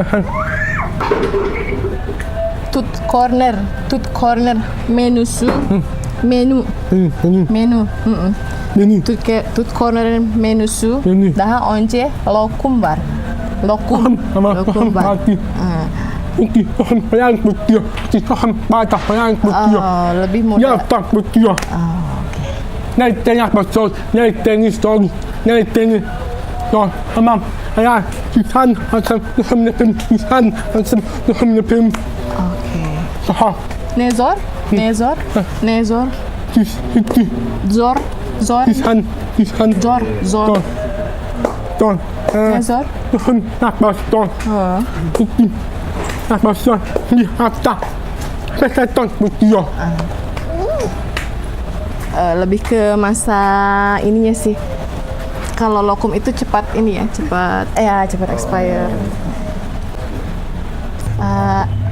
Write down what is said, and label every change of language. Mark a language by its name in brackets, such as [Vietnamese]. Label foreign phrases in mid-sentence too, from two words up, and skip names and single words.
[Turkish] Tut corner menüsü. Menü. Tut corner'ın menüsü. Daha önce lokum var. Lokum var. [Indonesian] Lebih mudah. [Turkish] Tamam. Ya sen Okay. Ne zor? Zor. Ne zor? [Indonesian] Lebih ke masa ininya sih. Kalau lokum itu cepat expire.